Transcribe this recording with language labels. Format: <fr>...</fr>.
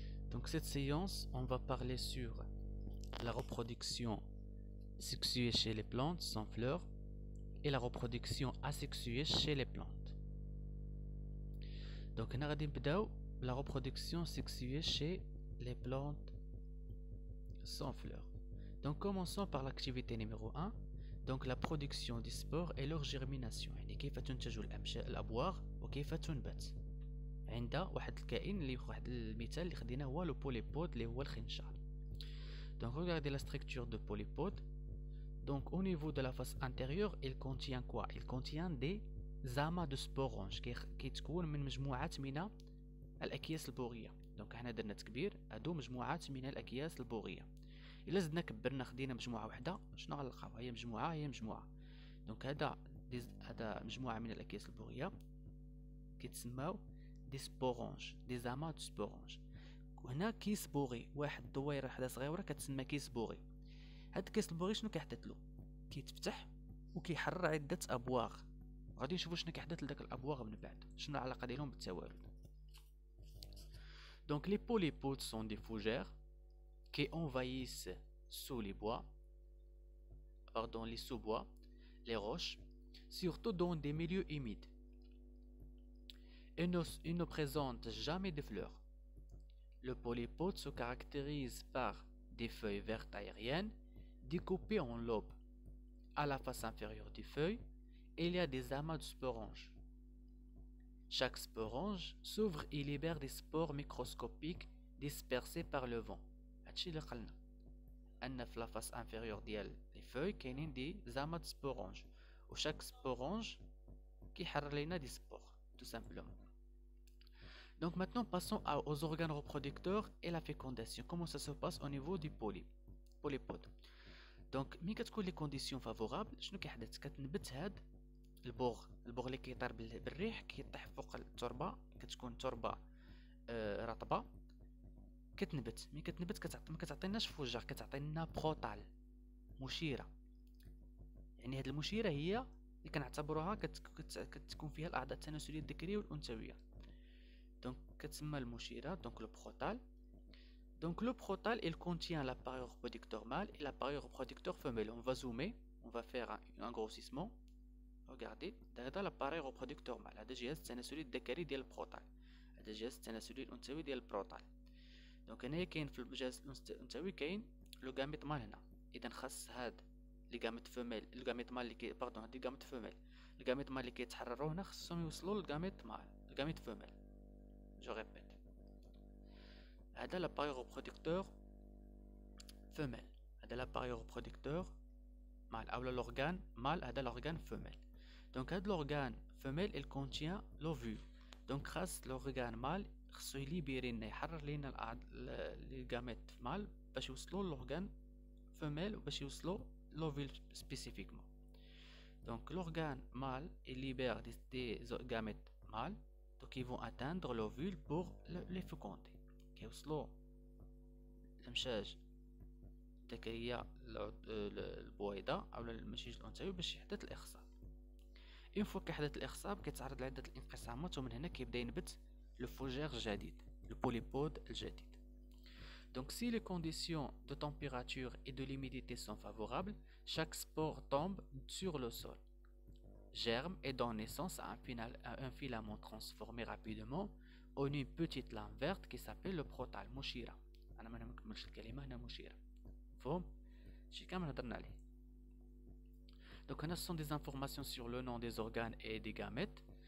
<fr>Donc cette séance, on va parler sur la reproduction sexuée chez les plantes sans fleurs et la reproduction asexuée chez les plantes. Donc on va commencer la reproduction sexuée chez les plantes sans fleurs. Donc commençons par l'activité numéro 1. Donc la production des spores et leur germination.</fr> <ar>يعني كيف تنتج الأبواغ وكيف تنبت. عند واحد الكائن اللي واحد المثال اللي خديناه هو لو بوليبود اللي هو الخنشار.</ar> <fr>Donc regardez la structure de polypode. Donc au niveau de la face intérieure, il contient quoi? Il contient des amas de sporanges</fr> <ar>كيتكون من مجموعات من الأكياس البوغية. Donc حنا درنا تكبير هادو مجموعات من الأكياس البوغية. إلا زدنا كبرنا خدينا مجموعة واحدة شنو غنلقاو؟ هي مجموعة. دونك هذا مجموعة من الأكياس البوغية كيتسماو دي سبورونج، دي زاما دو سبورونج. وهنا كيس بوغي، واحد الدويره وحده صغيره كتسمى كيس بوغي. هاد الكيس البوغي شنو كيحدث له؟ كيتفتح وكيحرر عده ابواغ. غادي نشوفوا شنو كيحدث لداك الابواغ من بعد، شنو العلاقه ديالهم بالتوالد.</ar> <fr>Donc les polypodes sont des fougères qui envahissent sous les bois, pardon, les sous-bois, les roches, surtout dans des milieux humides. Il ne présente jamais de fleurs. Le polypode se caractérise par des feuilles vertes aériennes découpées en lobes. À la face inférieure des feuilles, il y a des amas de sporanges. Chaque sporange s'ouvre et libère des spores microscopiques dispersés par le vent.</fr> <ar>هادشي اللي قلنا أن في</ar> <fr>la face inférieure ديال les feuilles كاينين des amas de sporanges و chaque sporange</fr> <ar>كيحرر لينا</ar> <fr>des spores tout simplement. Donc maintenant passons aux organes reproducteurs et la fécondation. Comment ça se passe au niveau du polypode.</fr> <ar>Donc ملي كتكون لي كونديسيون فافورابل شنو كيحدث؟ كتنبت هاد البوغ اللي كيطير بالريح كيطيح فوق التربه، كتكون التربه رطبه كتنبت. ملي كتنبت ما كتعطيناش فوجر، كتعطينا بروتال مشيره. يعني هاد المشيره هي اللي كنعتبروها كتكون فيها الاعضاء التناسليه الذكريه والانثويه. Donc, كتسمى المشيرة.</ar> <fr>Donc le protal. Donc le protal, il contient l'appareil reproducteur mâle et l'appareil reproducteur femelle. On va zoomer, on va faire un grossissement. Regardez, هذا l'appareil reproducteur mâle.</fr> <ar>هذا الجهاز التناسلي الذكري ديال البروتال. هذا الجهاز التناسلي الأنثوي ديال البروتال. دونك هنايا كاين في الجهاز الأنثوي كاين لو غاميت مال هنا. إذا خاص هاد لي غاميت فيميل، الغاميت مال اللي باردون هادي غاميت فيميل. الغاميت مال اللي كيتحرروا هنا خصهم يوصلوا للغاميت مال، الغاميت فيميل.</ar> <fr>Je répète. هذا l'appareil reproducteur femelle. هذا l'appareil reproducteur mâle. أو l'organe mâle. هذا l'organe femelle. Donc هذا l'organe femelle il contient l'ovule.</fr> <ar>Donc خاص</ar> <fr>l'organe mâle</fr> <ar>خصو يليبيري لنا يحرر لينا لي غاميت مال باش يوصلوا</ar> <fr>l'organe femelle</fr> <ar>وباش يوصلوا</ar> <fr>l'ovule spécifiquement. Donc l'organe mâle il libère des gamètes mâles. Donc ils vont atteindre l'ovule pour les féconder.</fr> <ar>كيوصلوا الامشاج الذكريه البويضه او المشيج الانثوي باش يحدث الاخصاب. اون فوا كيحدث الاخصاب كيتعرض لعده الانقسامات ومن هنا كيبدا ينبت لو فوجير الجديد، لو بوليبود الجديد.</ar> <fr>Donc si les conditions de température et de l'humidité sont favorables, chaque spore tombe sur le sol, germe et donne naissance à un filament transformé rapidement en une petite lame verte qui s'appelle le protal.</fr> <ar>مشيرة. أنا ما نكملش الكلمة هنا مشيرة. فهم؟ شي كامل هضرنا عليه.</ar> <fr>Donc هنا ce sont des informations sur le nom des organes et des gamètes.</fr>